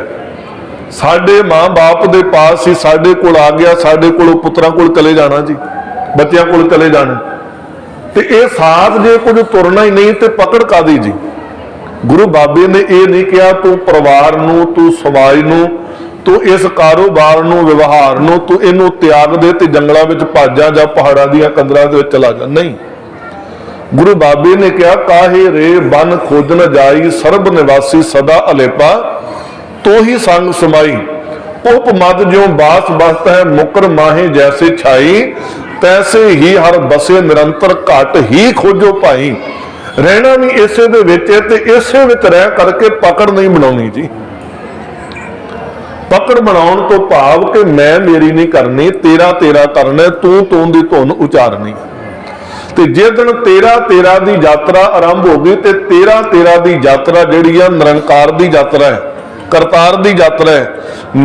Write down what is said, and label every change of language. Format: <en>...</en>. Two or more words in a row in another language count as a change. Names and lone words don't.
<pa>ਸਾਡੇ ਮਾਂ ਬਾਪ ਦੇ ਪਾਸ ਹੀ ਸਾਡੇ ਕੋਲ ਆ ਗਿਆ, ਸਾਡੇ ਕੋਲ ਪੁੱਤਰਾਂ ਕੋਲ ਚਲੇ ਜਾਣਾ ਜੀ, ਬੱਚਿਆਂ ਕੋਲ ਚਲੇ ਜਾਣਾ, ਤੇ ਇਹ ਸਾਥ ਜੇ ਕੁਝ ਤੁਰਨਾ ਹੀ ਨਹੀਂ ਤੇ ਪਕੜ ਕਾਹਦੀ ਜੀ। ਗੁਰੂ ਬਾਬੇ ਨੇ</pa> <hi>यह नहीं कहा</hi> <pa>ਤੂੰ ਪਰਿਵਾਰ ਨੂੰ, ਤੂੰ ਸਮਾਜ ਨੂੰ, ਤੂੰ ਇਸ ਕਾਰੋਬਾਰ ਨੂੰ, ਵਿਹਾਰ ਨੂੰ ਤੂੰ ਇਨੂੰ ਤਿਆਗ ਦੇ ਤੇ</pa> <hi>जंगलों में</hi> <pa>ਭੱਜ ਜਾ, ਜਾਂ ਪਹਾੜਾਂ ਦੀਆਂ ਕੰਦਰਾਂ ਦੇ ਵਿੱਚ ਚਲਾ ਜਾ। ਨਹੀਂ, ਗੁਰੂ ਬਾਬੇ ਨੇ ਕਿਹਾ ਕਾਹੇ ਰੇ ਬਨ ਖੋਜਨ ਜਾਈ, ਸਰਬ ਨਿਵਾਸੀ ਸਦਾ ਅਲੇਪਾ, ਤੋ ਹੀ ਸੰਗ ਸਮਾਈ, ਉਪ ਮਦ ਜਿਉਂ ਬਾਸ ਬਸਤ ਹੈ, ਮੁਕਰ ਮਾਹੇ ਜੈਸੇ ਛਾਈ, ਤੈਸੇ ਹੀ ਹਰਿ ਬਸੇ ਨਿਰੰਤਰ ਘਟ ਹੀ ਖੋਜੋ ਭਾਈ। ਰਹਿਣਾ ਭੀ ਇਸੇ ਦੇ ਵਿੱਚ ਹੈ ਤੇ ਇਸੇ ਵਿੱਚ ਰਹਿ ਕਰਕੇ ਪਕੜ ਨਹੀਂ ਬਣਾਉਣੀ ਜੀ। ਪਕੜ ਬਣਾਉਣ ਤੋਂ ਭਾਵ ਕਿ ਮੈਂ ਮੇਰੀ ਨਹੀਂ ਕਰਨੀ, ਤੇਰਾ ਤੇਰਾ ਕਰਨਾ, ਤੂੰ ਤੂੰ ਦੀ ਧੁਨ ਉਚਾਰਨੀ। ਤੇ ਜੇ ਦਿਨ ਤੇਰਾ ਤੇਰਾ ਦੀ ਯਾਤਰਾ ਆਰੰਭ ਹੋ ਗਈ ਤੇ ਤੇਰਾ ਤੇਰਾ ਦੀ ਯਾਤਰਾ ਜਿਹੜੀ ਹੈ ਨਿਰੰਕਾਰ ਦੀ ਯਾਤਰਾ ਹੈ, ਕਰਤਾਰ ਦੀ ਯਾਤਰਾ ਹੈ।</pa>